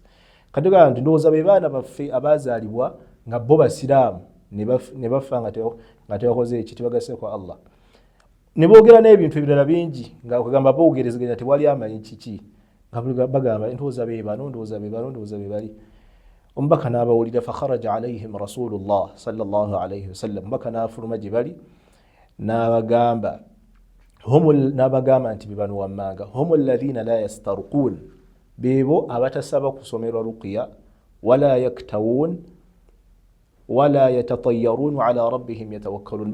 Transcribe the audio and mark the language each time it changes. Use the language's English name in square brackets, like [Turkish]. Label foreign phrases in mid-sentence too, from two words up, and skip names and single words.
[Ganda] Kati tugamba nti ndowooza be baana baffe abazaalibwa nga bo basiraamu ne bafa nga tebakoze eki, tebagasseko Allah. Ne boogera n'ebintu ebirala bingi nga kugamba boogerezeganya tewali amanyi kiki, nga bagamba ndowooza be bano, ndowooza be bano, ndowooza be bali. Omubaka n'abawulira [Arabic] فخرج عليهم رسول الله صلى الله عليه وسلم, [Ganda] omubaka n'afuluma gye bali n'abagamba nti bibano wammanga, [Arabic] هم الذين لا يسترقون, [Ganda] beebo abatasaba kusomerwa ruqya, [Arabic] ولا يكتوون ولا يتطيرون على ربهم يتوكلون.